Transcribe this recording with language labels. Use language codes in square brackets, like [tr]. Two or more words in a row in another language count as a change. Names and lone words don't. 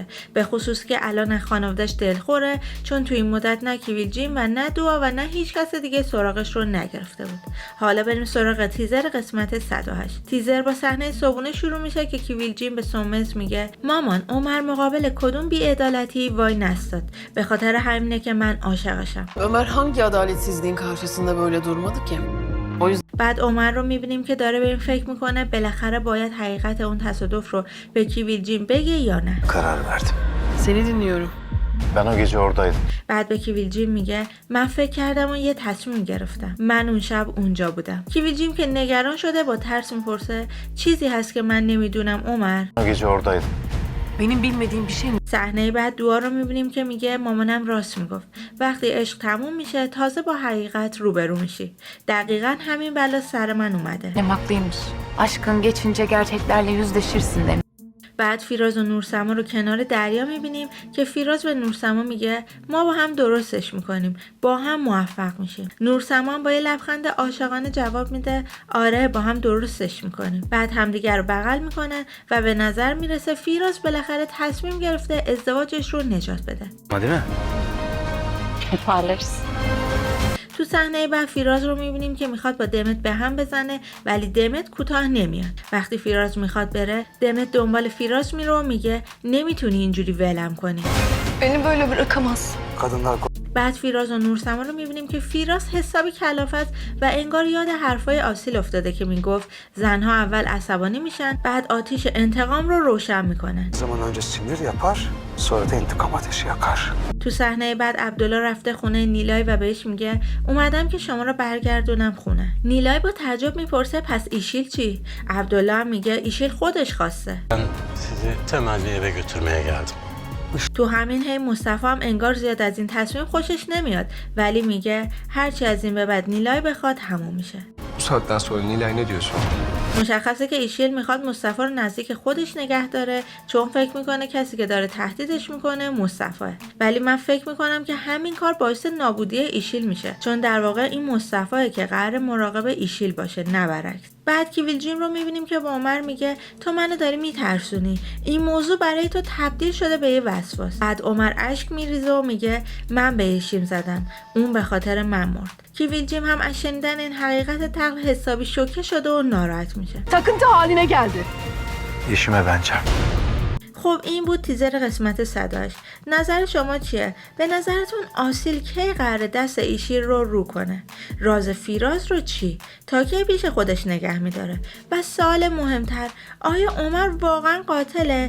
[fa] به خصوص که الان خانواده‌اش دلخوره چون توی این مدت نه کیویل جیم و نه دعا و نه هیچ کس دیگه سراغش رو نگرفته بود. حالا بریم سراغ تیزر قسمت 108. تیزر با صحنه صبحونه شروع میشه که kivil jim به سومس میگه مامان عمر مقابل کدوم بی‌عدالتی وای نستاد. به خاطر همینه که من عاشقشم. [tr] Ömer hangi adaletsizliğin karşısında böyle durmadı ki? O yüzden [fa] بعد عمر رو میبینیم که داره به این فکر میکنه بالاخره باید حقیقت اون تصادف رو به کیویل جیم بگه یا نه. [tr] Karar verdim. seni dinliyorum. Ben o gece oradaydım. [fa] بعد به کیویل جیم میگه من فکر کردم و یه تصمیم گرفتم. من اون شب اونجا بودم. کیویل جیم که نگران شده با ترس میپرسه چیزی هست که من نمیدونم عمر؟ [tr] O gece oradaydım. Benim bilmediğim bir şey mi? [fa] صحنه بعد دعا رو میبینیم که میگه مامانم راست میگفت. وقتی عشق تموم میشه تازه با حقیقت روبرو میشی. دقیقاً همین بلا سر من اومده. [tr] Annem haklıymış. Aşkın geçince gerçeklerle yüzleşirsin demiş. [fa] بعد فیراز و نورسما رو کنار دریا میبینیم که فیراز به نورسما میگه ما با هم درستش میکنیم، با هم موفق میشیم. نورسما هم با یه لبخند عاشقانه جواب میده آره با هم درستش میکنیم. بعد همدیگر رو بغل میکنن و به نظر میرسه فیراز بالاخره تصمیم گرفته ازدواجش رو نجات بده. [tr] Ama değil mi? Toparlarız. [fa] تو صحنه بعد فیراز رو میبینیم که میخواد با دمت به هم بزنه ولی دمت کوتاه نمیاد. وقتی فیراز میخواد بره دمت دنبال فیراز میره و میگه نمیتونی اینجوری ولم کنی. [tr] Beni böyle bırakamaz. Kadınlar [fa] بعد فیراز و نورسما رو میبینیم که فیراز حسابی کلافه است و انگار یاد حرفای آسیل افتاده که میگفت زنها اول عصبانی میشن بعد آتیش انتقام رو روشن میکنن. [tr] zaman önce sinir yapar, sonra da intikam ateşi yakar. [fa] تو صحنه بعد عبدالله رفته خونه نیلای و بهش میگه اومدم که شما رو برگردونم خونه. نیلای با تعجب میپرسه پس ایشیل چی؟ عبدالله هم میگه ایشیل خودش خواسته. [tr] Sizi temelli eve götürmeye geldim. [fa] تو همین هی مصطفی هم انگار زیاد از این تصمیم خوشش نمیاد ولی میگه هرچی از این به بعد نیلای بخواد همون میشه. [tr] Bu saatten sonra Nilay ne diyorsun? [fa] مشخصه که ایشیل میخواد مصطفی رو نزدیک خودش نگه داره چون فکر میکنه کسی که داره تهدیدش میکنه مصطفیه. ولی من فکر میکنم که همین کار باعث نابودی ایشیل میشه چون در واقع این مصطفیه که قرار مراقب ایشیل باشه نه برعکس. بعد کیویل جیم رو میبینیم که با عمر میگه تو منو داری میترسونی، این موضوع برای تو تبدیل شده به یه وسواس. بعد عمر اشک میریزه و میگه من به ایشیم زدم، اون به خاطر من مرد. کیویل جیم هم از شنیدن این حقیقت تلخ حسابی شوکه شده و ناراحت میشه. [tr] Takıntı haline geldi. Yeşime ben çarptım. [fa] خب این بود تیزر قسمت 108. نظر شما چیه؟ به نظرتون آسیل کی قراره دست ایشیر رو کنه؟ راز فیراز رو چی؟ تا کی پیش خودش نگه میداره؟ و سوال مهمتر آیا عمر واقعا قاتله؟